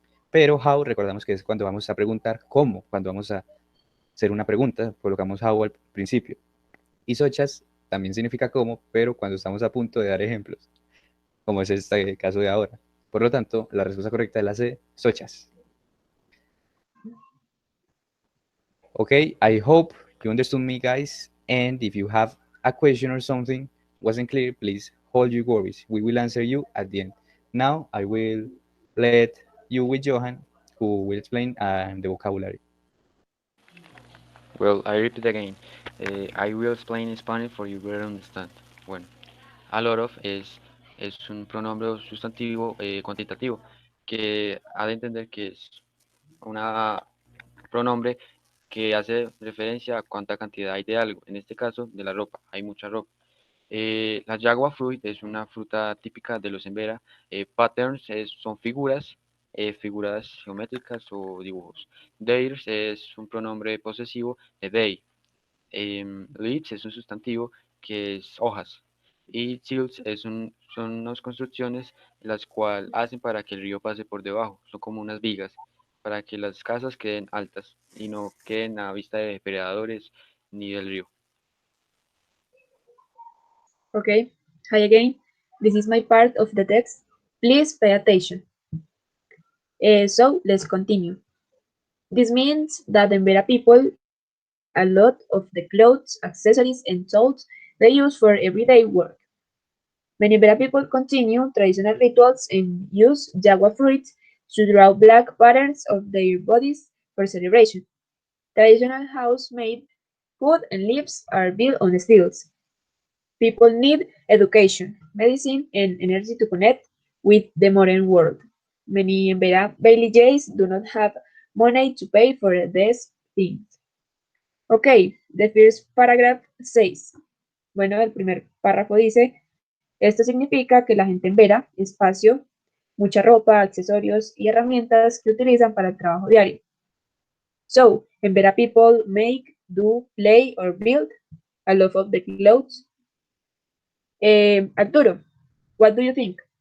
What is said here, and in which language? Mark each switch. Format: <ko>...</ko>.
<es>Pero how, recordamos que es cuando vamos a preguntar cómo, cuando vamos a hacer una pregunta, colocamos how al principio. Y such as también significa cómo, pero cuando estamos a punto de dar ejemplos, como es este caso de ahora. Por lo tanto, la respuesta correcta es la C, such as.</es> <en>Okay, I hope you understood me, guys. And if you have a question or something wasn't clear, please hold your worries. We will answer you at the end. Now, I will let you with Johan, who will explain the vocabulary. Well, I repeat again. I will explain in Spanish for you better understand.</en> <es>Bueno, a lot of es un pronombre o sustantivo cuantitativo que ha de entender que es una pronombre que hace referencia a cuánta cantidad hay de algo. En este caso, de la ropa. Hay mucha ropa. La Jaguar fruit es una fruta típica de los Embera. Patterns son figuras, figuras geométricas o dibujos. Theirs es un pronombre posesivo de they. Leaves es un sustantivo que es hojas. Y tilts son unas construcciones las cuales hacen para que el río pase por debajo. Son como unas vigas para que las casas queden altas y no queden a vista de depredadores ni del río.</es> <en>Okay. Hi again. This is my part of the text. Please pay attention. So let's continue. This means that Embera people make a lot of the clothes, accessories, and tools they use for everyday work. Many Embera people continue traditional rituals and use jaguar fruit to draw black patterns of their bodies for celebration. Traditional house-made food and leaves are built on stilts. People need education, medicine, and energy to connect with the modern world. Many villages do not have money to pay for these things. Okay, the first paragraph says,</en> <es>bueno, el primer párrafo dice, esto significa que la gente en Vera, espacio, mucha ropa, accesorios y herramientas que utilizan para el trabajo diario.</es> <en>So, en Vera people make, do, play, or build a lot of the clothes. Arturo, what do you think?</en>